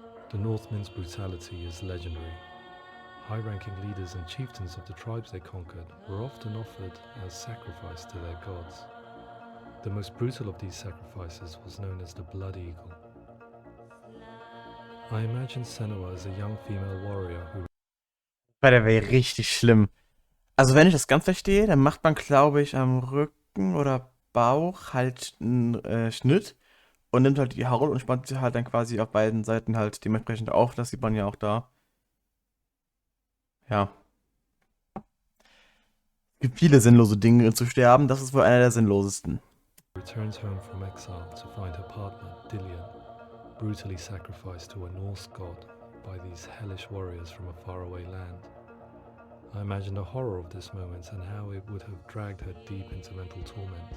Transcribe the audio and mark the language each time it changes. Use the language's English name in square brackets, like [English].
[English] The Northmen's brutality is legendary. High-ranking leaders and chieftains of the tribes they conquered were often offered as sacrifice to their gods. The most brutal of these sacrifices was known as the Blood Eagle. I imagine Senua as a young female warrior who [German] Weil der wäre richtig schlimm. Also wenn ich das ganz verstehe, dann macht man, glaube ich, am Rücken oder Bauch halt einen Schnitt und nimmt halt die Haut und spannt sie halt dann quasi auf beiden Seiten halt dementsprechend auf. Das sieht man ja auch da. Ja. Es gibt viele sinnlose Dinge zu sterben. Das ist wohl einer der sinnlosesten. [English] returns home from exile to find her partner, Dillion, brutally sacrificed to a Norse god by these hellish warriors from a faraway land. I imagine the horror of this moment and how it would have dragged her deep into mental torment.